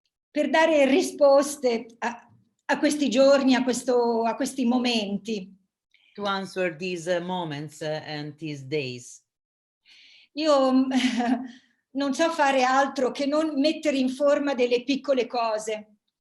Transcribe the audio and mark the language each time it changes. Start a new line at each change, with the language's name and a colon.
Italian: Per dare risposte a questi giorni, a questi momenti.
English: To answer these moments and these days.
Italian: Io non so fare altro che non mettere in forma delle piccole cose.